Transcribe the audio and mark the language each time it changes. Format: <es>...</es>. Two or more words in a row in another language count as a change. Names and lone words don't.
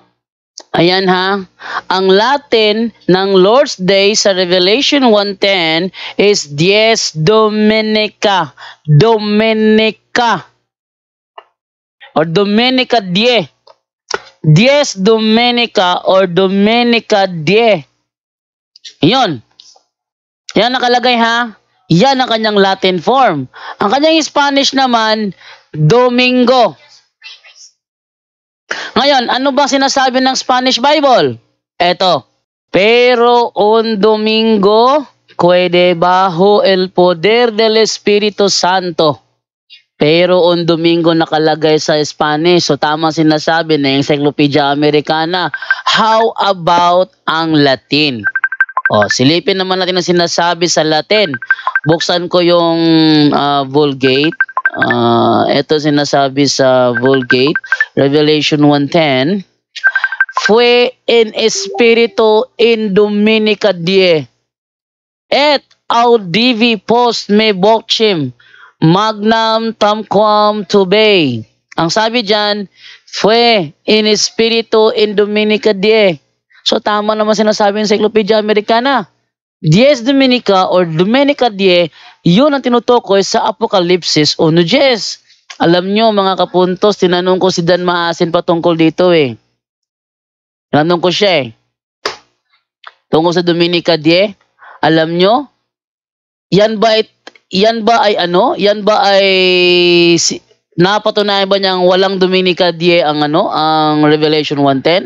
<tl>Ayan ha, ang Latin ng</tl> <en>Lord's Day</en> <tl>sa Revelation 1:10 is</tl> <la>Dies Dominica. Dominica. Or Dominica Die. Dies Dominica or Dominica Die.</la> <tl>Yun. Yan nakalagay ha. Yan ang kanyang</tl> <en>Latin form.</en> <tl>Ang kanyang Spanish naman, Domingo. Ngayon, ano ba sinasabi ng</tl> <en>Spanish Bible?</en> <tl>Eto.</tl> <es>Pero un domingo, quede bajo el poder del Espíritu Santo. Pero un domingo</es> <tl>nakalagay sa Spanish. So tama sinasabi ng Encyclopedia Americana.</tl> <en>How about</en> <tl>ang Latin? O, silipin naman natin ang sinasabi sa Latin. Buksan ko yung Vulgate. Ito sinasabi sa Vulgate, Revelation 1:10.</tl> <la>Fue en espiritu in dominica die, et audivi post me vocem, magnam tamquam tubei.</la> <tl>Ang sabi dyan,</tl> <la>fue in espiritu in dominica die.</la> <tl>So tama naman sinasabi ng Encyclopedia Americana.</tl> <la>Dies Dominica or Dominica Die,</la> <tl>yun ang tinutukoy sa Apokalipsis 1:10. Alam nyo mga kapuntos, tinanong ko si Dan Maasin patungkol dito eh. Tinanong ko siya eh. Tungkol sa</tl> <la>Dominica Die,</la> <tl>alam nyo, yan ba ay napatunayan ba niyang walang</tl> <la>Dominica Die</la> <tl>ang Revelation 1:10?</tl>